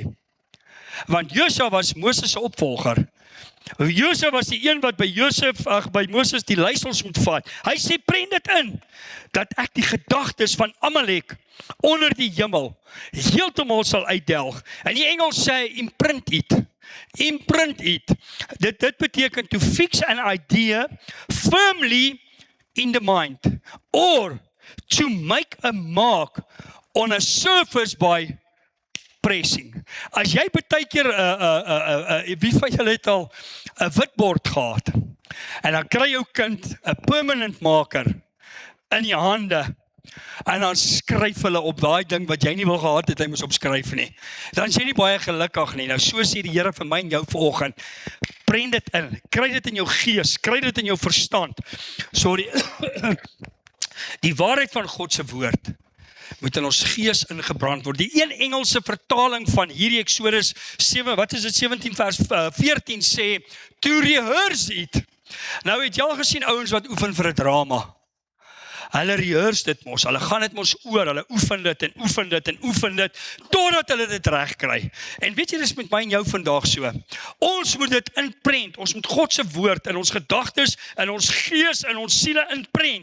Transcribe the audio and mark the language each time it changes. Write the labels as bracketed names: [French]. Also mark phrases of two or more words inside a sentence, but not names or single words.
[Afrikaans] Want Josua was Moses se opvolger. Josua was die een wat by Moses die leiersels moet vat. Hy sê, prent dit in, dat ek die gedagtes van Amalek onder die hemel heeltemal sal uitdelg. En die Engels sê, [English] imprint it. Imprint it. [Afrikaans] Dit beteken [English] to fix an idea firmly in the mind, or to make a mark on a surface by pressing. [Afrikaans] As jy baie keer, wie van julle het al 'n witbord gehad, en dan kry jou kind 'n [English] permanent marker [Afrikaans] in die hande, en dan skryf hulle op daai ding wat jy nie wil gehad het, hy moes opskryf nie. Dan is jy nie baie gelukkig nie. Nou so sê die Here vir my en jou vanoggend, prent dit in, kry dit in jou gees, kry dit in jou verstand. Sorry, die waarheid van God se woord moet in ons gees ingebrand word. Die een Engelse vertaling van hierdie Eksodus 17 vers 14 sê, [English] to rehearse it. [Afrikaans] Nou het jy al gesien ouens wat oefen vir 'n drama. Hulle rehearse dit mos, hulle gaan dit mos oor, hulle oefen dit en oefen dit en oefen dit, totdat hulle dit reg kry. En weet jy, dis met my en jou vandag so. Ons moet dit inprent, ons moet God se woord in ons gedagtes, in ons gees, in ons siele inprent.